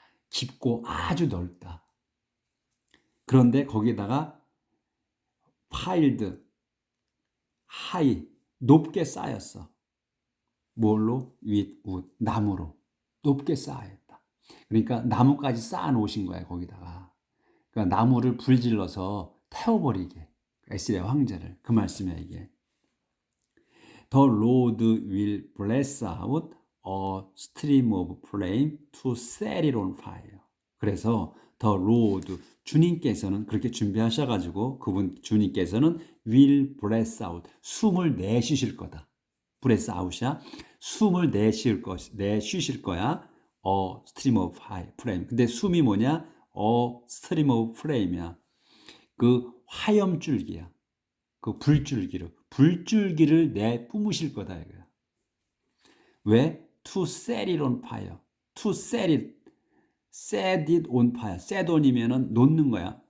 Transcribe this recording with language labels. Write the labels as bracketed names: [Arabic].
[Korean] 깊고 아주 넓다. 그런데 거기에다가 piled, high, 높게 쌓였어. 뭘로? with wood, 나무로 높게 쌓였다. 그러니까 나무까지 쌓아 놓으신 거야, 거기다가. 그러니까 나무를 불질러서 태워버리게. 에스리야 황제를. 그 말씀이야, 이게. [English] The Lord will bless out a stream of flame to set it on fire. [Korean] 그래서 The Lord, 주님께서는 그렇게 준비하셔가지고 주님께서는 [English] will bless out, [Korean] 숨을 내쉬실 거다. bless out이야. 숨을 내쉬실 거야. [English] A stream of flame. [Korean] 근데 숨이 뭐냐? [English] A stream of flame이야. [Korean] 그 화염줄기야. 그 불줄기를 내뿜으실 거다 이거야. 왜? [English] To set it on fire. To set it on fire. [Korean] set on이면은 놓는 거야.